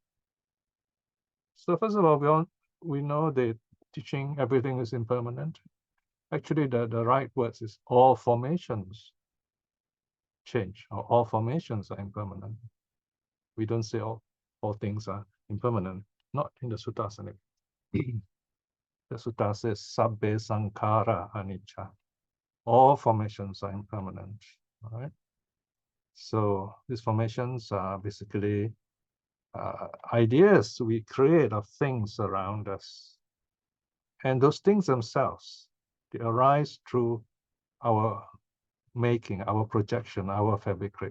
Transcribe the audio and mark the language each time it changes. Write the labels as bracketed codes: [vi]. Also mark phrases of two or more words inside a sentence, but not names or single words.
[en] So first of all, we know the teaching everything is impermanent. Actually, the right words is all formations change, or all formations are impermanent. We don't say all things are impermanent, not in the suttas. The sutta says [pi] sabbe sankhara anicca. [en] All formations are impermanent. All right. So these formations are basically ideas we create of things around us. And those things themselves, they arise through our making, our projection, our fabrication.